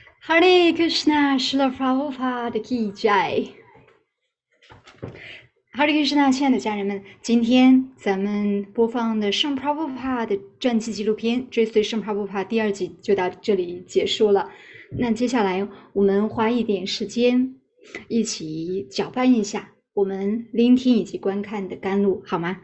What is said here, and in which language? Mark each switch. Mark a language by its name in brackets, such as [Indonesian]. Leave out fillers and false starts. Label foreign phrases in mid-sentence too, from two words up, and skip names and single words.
[Hindi] हरे कृष्ण, श्रील प्रभुपाद की जय। हरे कृष्ण, [Chinese] 亲爱的家人们，今天咱们播放的圣 Prabhupada 的传记纪录片《追随圣 Prabhupada》第2集就到这里结束了。那接下来我们花一点时间，一起搅拌一下我们聆听以及观看的甘露，好吗？